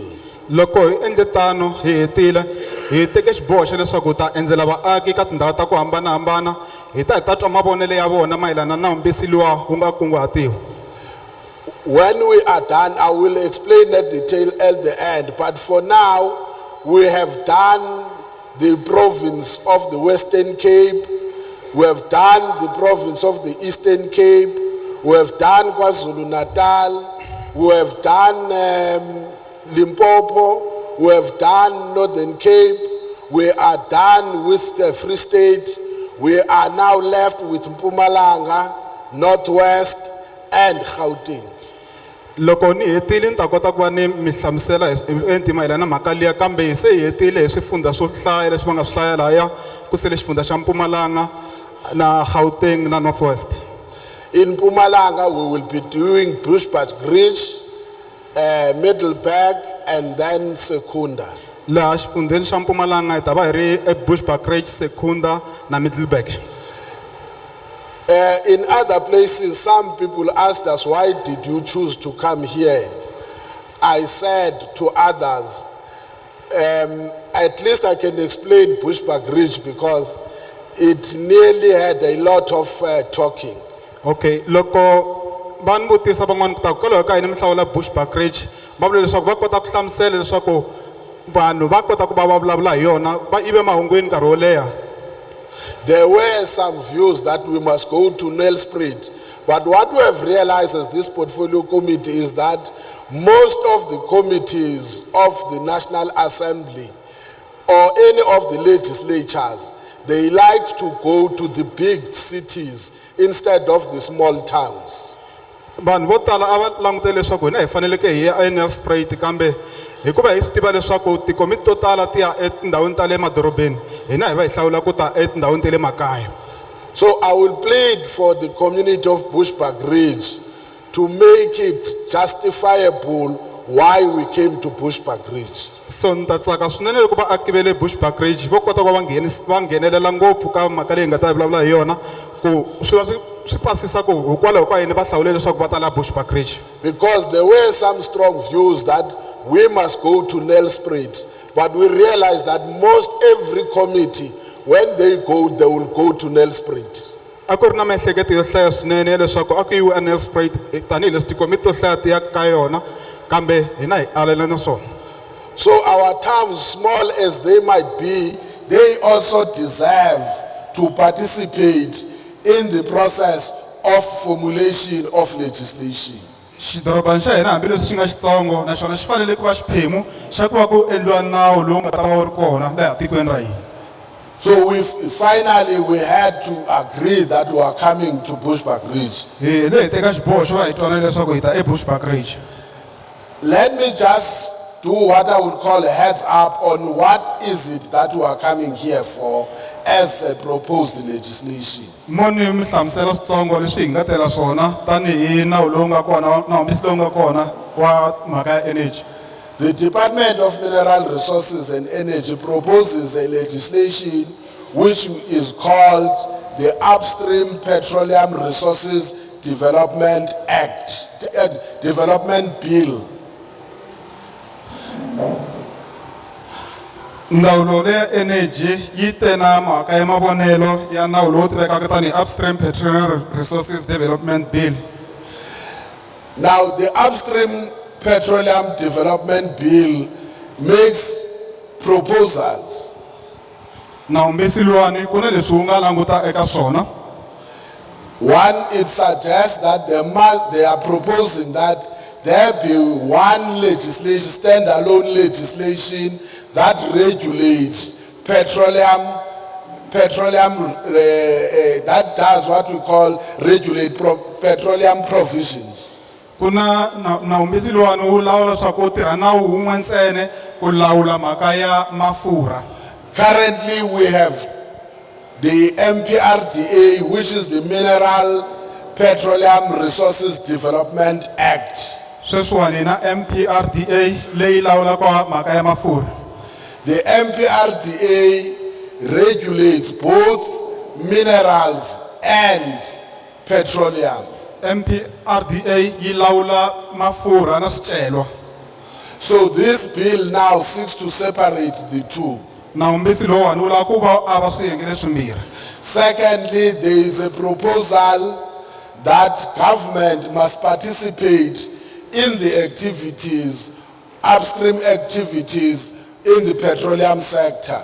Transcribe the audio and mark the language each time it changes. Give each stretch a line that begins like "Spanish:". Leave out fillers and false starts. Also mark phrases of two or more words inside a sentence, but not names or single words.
Tsonga: Loko hi endle tano hi hetile hi teke xiboho xa leswaku ta endzela vaaki ka tindhawu ta ku hambanahambana hi ta twa mavonelo ya vona mayelana na nawumbisi luwa wu nga kunguhatiwa.
English: When we are done, I will explain that detail at the end. But for now, we have done the province of the Western Cape, we have done the province of the Eastern Cape, we have done KwaZulu-Natal, we have done Limpopo, we have done Northern Cape, we are done with the Free State, we are now left with Mpumalanga, Northwest, and Gauteng.
Tsonga: Loko ni hetile ni ta kota ku va ni mi hlamusela enti mayelana na mhaka liya kambe se hi hetile hi swifundza swo hlaya leswi va nga swi hlaya lahaya ku sele xifundza xa Mpumalanga na Gauteng na Northwest.
English: In Mpumalanga, we will be doing Bushbuckridge, Middleburg, and then Secunda.
Tsonga: Laha xifundzeni xa Mpumalanga hi ta va hi ri eBushbuckridge, Secunda na Middleburg.
English: In other places, some people asked us, why did you choose to come here? I said to others, at least I can explain Bushbuckridge because it nearly had a lot of talking.
Tsonga: Okay, loko van vutisa van'wana ku ta ku kwalaho ka yini mi hlawula Bushbuckridge va vula leswaku va kota ku hlamusela leswaku vanhu va kota ku va vulavula hi yona va ive mahungwini nkarhi wo leha.
English: There were some views that we must go to Nelspruit, but what we have realized as this portfolio committee is that most of the committees of the National Assembly or any of the legislatures, they like to go to the big cities instead of the small towns.
Tsonga: Vanhu vo tala a va langutele leswaku hina hi faneleke hi ya eNelspruit kambe hikuva hi swi tiva leswaku tikomiti to tala ti ya etindhawini ta le madorobeni hina hi va hi hlawula ku ta etindhawini ta le makaya.
English: So I will plead for the community of Bushbuckridge to make it justifiable why we came to Bushbuckridge.
Tsonga: So ni ta tsaka swinene loko vaaki va le Bushbuckridge vo kota ku va nghenelela ngopfu ka mhaka leyi hi nga ta vulavula hi yona ku swi pasisa ku hikwalaho ka yini va hlawule leswaku va ta la Bushbuckridge.
English: Because there were some strong views that we must go to Nelspruit, but we realized that most every committee, when they will go to Nelspruit.
Tsonga: A ku ri na miehleketo yo hlaya swinene ya leswaku a ku yiwi eNelspruit tanihileswi tikomiti to hlaya ti ya ka yona kambe hina hi alele na swona.
English: So our towns, small as they might be, they also deserve to participate in the process of formulation of legislation.
Tsonga: Xidorobana xa hina hambileswi xi nga xitsongo naxona xi fanele ku va xiphemu xa ku va ku endliwa nawu lowu nga ta va wu ri kona laha tikweni ra hina.
English: So finally we had to agree that we are coming to Bushbuckridge.
Tsonga: Hi le hi teka xiboho xo va hi twanana leswaku hi ta eBushbuckridge.
English: Let me just do what I would call a heads up on what is it that we are coming here for as a proposed legislation.
Tsonga: Moni mi hlamusela switsongo leswi hi nga tela swona tanihi nawu lowu nga kona nawumbisi lowu nga kona wa mhaka ya energy.
English: The Department of Mineral Resources and Energy proposes a legislation which is called the Upstream Petroleum Resources Development Act, Development Bill.
Tsonga: Ndawulo leya energy yi te na mhaka ya mavonelo ya nawu lowu tivekaka tanihi Upstream Petroleum Resources Development Bill.
English: Now the Upstream Petroleum Development Bill makes proposals.
Tsonga: Nawumbisi luwani ku na leswi wu nga languta eka swona.
English: One, it suggests that they are proposing that there be one legislation, standalone legislation that regulates petroleum, that does what we call regulate petroleum provisions.
Tsonga: Kuna nawumbisi luwani wu lawula leswaku wu tirha nawu wun'we ntsene ku lawula mhaka ya mafurha.
English: Currently we have the MPRDA, which is the Mineral Petroleum Resources Development Act.
Tsonga: Sweswiwani na MPRDA leyi lawulaka mhaka ya mafurha.
English: The MPRDA regulates both minerals and petroleum.
Tsonga: MPRDA yi lawula mafurha na swicelwa.
English: So this bill now seeks to separate the two.
Tsonga: Nawumbisi lowani wu lava ku va ava swiyenge leswimbirhi.
English: Secondly, there is a proposal that government must participate in the activities, upstream activities in the petroleum sector.